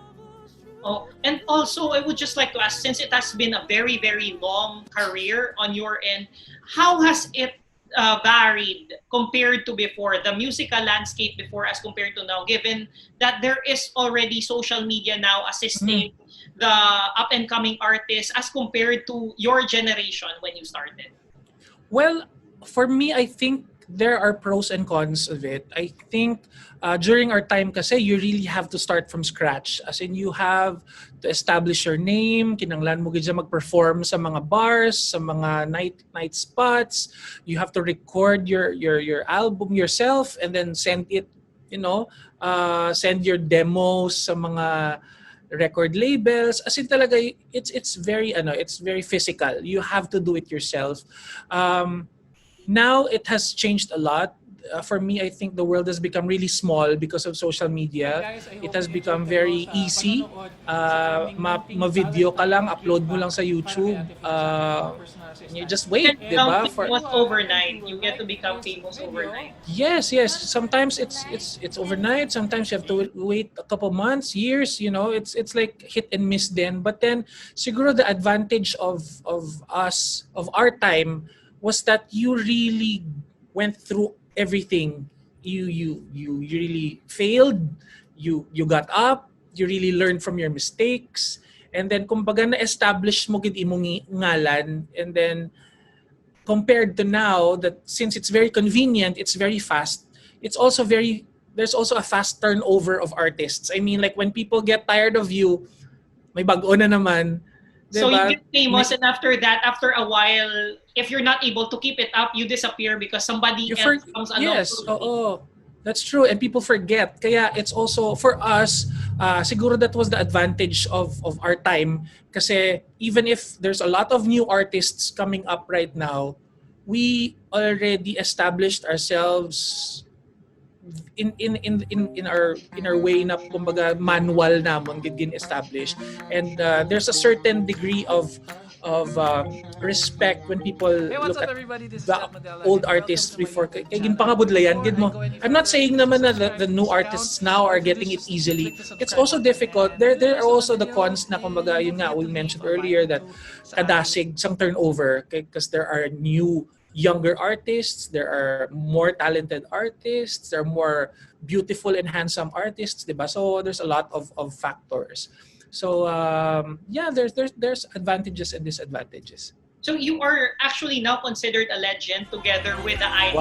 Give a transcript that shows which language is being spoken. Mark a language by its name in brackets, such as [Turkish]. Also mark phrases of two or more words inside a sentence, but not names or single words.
[English] Oh, and also I would just like to ask, since it has been a very, very long career on your end, how has it varied compared to before, the musical landscape before as compared to now, given that there is already social media now assisting the up-and-coming artists as compared to your generation when you started? Well, for me, I think there are pros and cons of it. I think during our time kasi, you really have to start from scratch. As in, you have to establish your name, [Hiligaynon] kinanglan mo gid siya mag-perform sa mga bars, sa mga [English] night spots. You have to record your album yourself and then send it, send your demos [Hiligaynon] sa mga [English] record labels. As in talaga, it's very physical. You have to do it yourself. Now it has changed a lot. For me, I think the world has become really small because of social media. It has become very easy. [Filipino] Ma-video ka lang, upload mo lang sa YouTube. [English] You just wait, You [Filipino] di [English] get [Filipino] ba? [English] famous overnight. You get to become famous overnight. Yes. Sometimes it's overnight. Sometimes you have to wait a couple months, years. It's like hit and miss then. But then, siguro the advantage of us, of our time, was that you really went through everything. You really failed. You got up. You really learned from your mistakes. And then [Hiligaynon] kumbaga na-establish mo gid imong ngalan. [English] And then compared to now, that since it's very convenient, it's very fast. There's also a fast turnover of artists. I mean, like when people get tired of you, [Filipino] may bago na naman. [English] So [Filipino] Diba? [English] you get famous, and after that, after a while, if you're not able to keep it up, you disappear because somebody else comes along. Yes, that's true. And people forget. Kaya it's also, for us, siguro that was the advantage of our time. Kasi even if there's a lot of new artists coming up right now, we already established ourselves in our way [Hiligaynon] na kumbaga [English] manual [Hiligaynon] namon gid [English] established, and there's a certain degree of respect when people look at the old artists before. [Hiligaynon] Kay ginpangabudlayan gid mo. [English] I'm not saying [Filipino] naman na [English] the new artists now are getting it easily. It's also difficult. There are also the cons [Hiligaynon] na kumbaga yun nga [English] we mentioned earlier, that [Hiligaynon] kadasig sang [English] turnover because there are new younger artists, there are more talented artists, there are more beautiful and handsome artists, diba? So there's a lot of factors. So there's advantages and disadvantages. So you are actually now considered a legend together with the idol